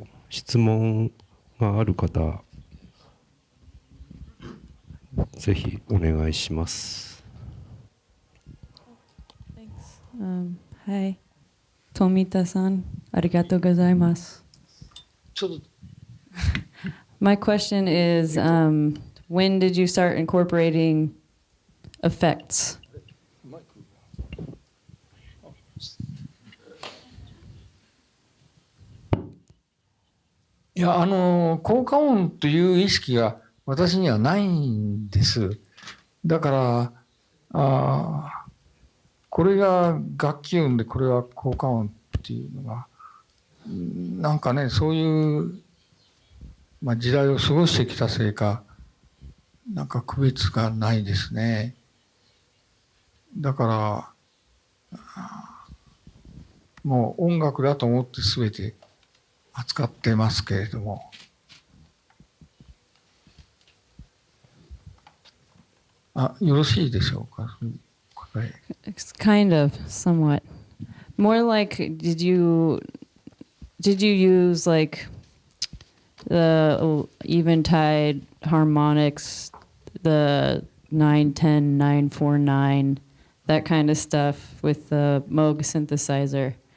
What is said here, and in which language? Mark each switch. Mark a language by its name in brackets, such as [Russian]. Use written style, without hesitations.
[Japanese] 質問がある方、ぜひお願いします。はい。富田さん、ありがとうございます。 [English] My question is, when did you start incorporating effects? [Japanese] いや、効果音という意識が私にはないんです。だからこれが楽器音でこれは効果音っていうのがなんかね、そういう、時代を過ごしてきたせいかなんか区別がないですね。だからもう音楽だと思って全て扱ってますけれども、よろしいでしょうか。 [English] It's kind of, somewhat. More like, did you use like the eventide harmonics, the 910, 949, that kind of stuff with the Moog synthesizer?